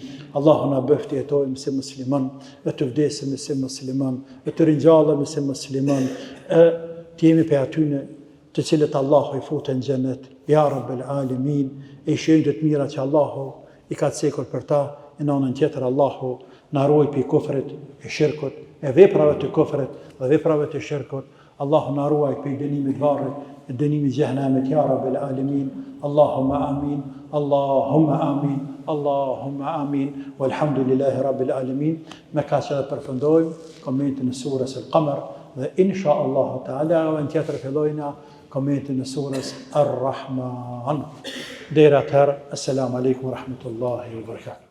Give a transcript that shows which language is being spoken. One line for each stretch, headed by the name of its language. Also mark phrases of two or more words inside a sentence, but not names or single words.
Albanian: Allahu na bëft jetojmë si musliman, e të vdesim si musliman, e të ringjallemi si musliman, e të jemi për atyne të cilët Allahu I futën në xhenet,
Arabic: يا رب العالمين.
Albanian: E I shenjtë të mira që Allahu I ka cekur për ta, e në anën tjetër Allahu na ruaj për kufrit e shirkut, e veprave të kufrit dhe veprave të shirkut. Allahu na ruaj për dënimit varrit, dënimit xhehenamit,
Arabic: يا رب العالمين. اللهم آمين، اللهم آمين، اللهم آمين. والحمد لله رب العالمين.
Albanian: Me ka që dhe përfundojmë komentin e surës Al-Qamar dhe
Arabic: إن شاء الله تعالى
Albanian: e në tjetër fillojna komentin e surës Ar-Rahman. Deri atëherë,
Arabic: السلام عليكم ورحمة الله وبركاته.